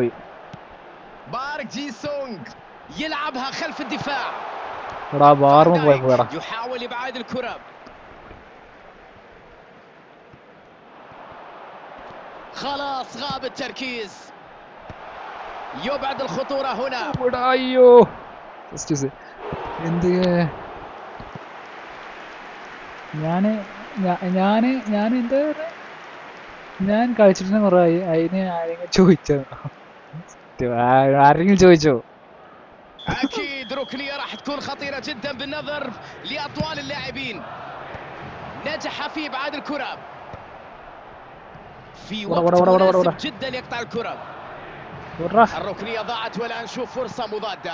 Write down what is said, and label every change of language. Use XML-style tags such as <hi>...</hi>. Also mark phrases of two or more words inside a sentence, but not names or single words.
<ar>بارك جي سونغ يلعبها خلف الدفاع. يحاول إبعاد الكرة. خلاص غاب التركيز. يبعد الخطورة هنا.</ar> <ml>ഞാൻ കളിച്ചിട്ട് കുറേ അതിന് ആരെങ്കിലും ചോദിച്ചോ? ആരെങ്കിലും ചോദിച്ചോ?</ml> <ar>أكيد ركنية راح تكون خطيرة جدا بالنظر لأطوال اللاعبين. نجح في إبعاد الكرة في وقت مناسب جدا يقطع الكرة. الركنية ضاعت والآن نشوف فرصة مضادة.</ar>